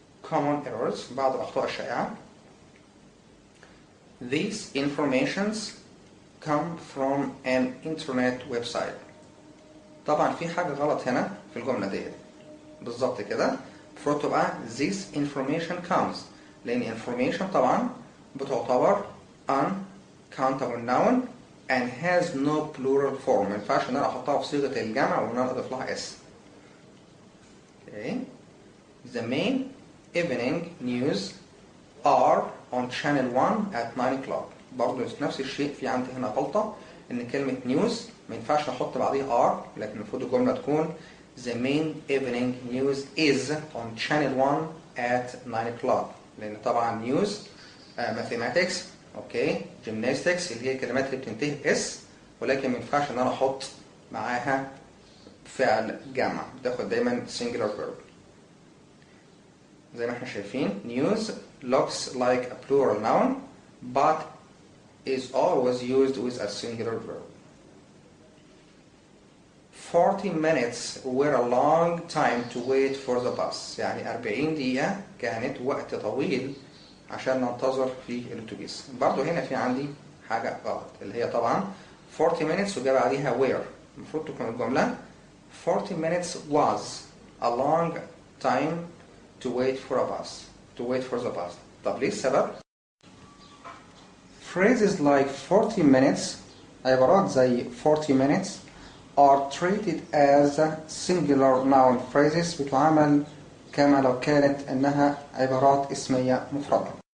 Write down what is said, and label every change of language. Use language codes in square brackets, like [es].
[en] common errors [ar] بعض الاخطاء الشائعة. [en] These informations come from an internet website. [ar] طبعا في حاجة غلط هنا في الجملة دي بالظبط كده. المفروض تبقى [en] this information comes [ar] لأن information طبعا بتعتبر [en] uncountable noun and has no plural form. [ar] ما ينفعش ان انا احطها في صيغة الجمع وان انا اضيف لها اس. [en] Okay. The main evening news are on channel 1 at 9 o'clock. [ar] برضه نفس الشيء في عندي هنا غلطة ان كلمة news ما ينفعش نحط بعديها are لكن المفروض الجملة تكون [en] the main evening news is on channel 1 at 9 o'clock [ar] لان طبعا news mathematics اوكي gymnastics اللي هي الكلمات اللي بتنتهي باس ولكن ما ينفعش ان انا احط معاها فعل جمع بتاخد دايما singular verb. [en] زي ما احنا شايفين news looks like a plural noun but is always used with a singular verb. 40 minutes were a long time to wait for the bus. [ar] يعني 40 دقيقة كانت وقت طويل عشان ننتظر في الأتوبيس. برضو هنا في عندي حاجة غلط اللي هي طبعا 40 minutes وجاب عليها were. [en] المفروض تكون الجملة 40 minutes was a long time to wait for a bus. To wait for the bus. [ar] طب ليه السبب؟ [en] Phrases like 40 minutes [ar] عبارات زي 40 minutes [en] are treated as singular noun phrases [ar] بتعامل كما لو كانت أنها عبارات اسمية مفردة.